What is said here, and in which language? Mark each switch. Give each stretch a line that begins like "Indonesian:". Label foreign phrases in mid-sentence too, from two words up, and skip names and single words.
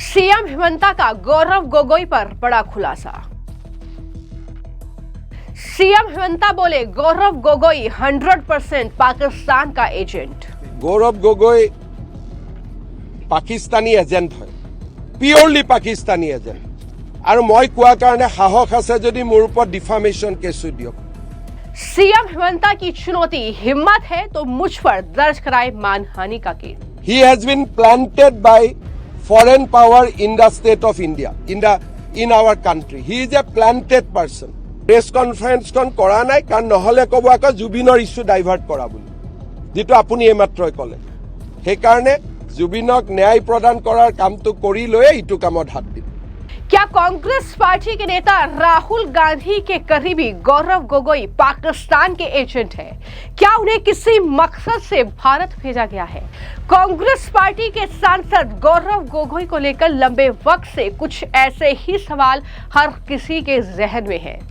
Hindi: सीएम हिमंता का गौरव गोगोई पर बड़ा खुलासा। सीएम हिमंता बोले गौरव गोगोई 100% पाकिस्तान का एजेंट। गौरव गोगोई पाकिस्तानी एजेंट है,
English: purely Pakistani agent.
Hindi: और मैं
Assamese: कोৱা কাৰণে সাহস আছে যদি মোৰ ওপৰত
English: defamation case
Assamese: দিয়ক।
Hindi: सीएम हिमंता की चुनौती, हिम्मत है तो मुझ पर दर्ज कराए मानहानि का केस।
English: He has been planted by foreign power in the state of India, in our country. He is a planted person. Press conference
Assamese: kon কৰা নাই কাৰণ নহলে কব আকৌ জুবিনৰ
English: issue divert
Assamese: কৰা বুলি, যেটো আপুনি এইমাত্ৰই ক'লে। সেইকাৰণে জুবিনক ন্যায় প্ৰদান কৰাৰ কামটো কৰি লৈ ইটো কামত হাত দিম।
Hindi: क्या कांग्रेस पार्टी के नेता राहुल गांधी के करीबी गौरव गोगोई पाकिस्तान के एजेंट हैं? क्या उन्हें किसी मकसद से भारत भेजा गया है? कांग्रेस पार्टी के सांसद गौरव गोगोई को लेकर लंबे वक्त से कुछ ऐसे ही सवाल हर किसी के जहन में हैं।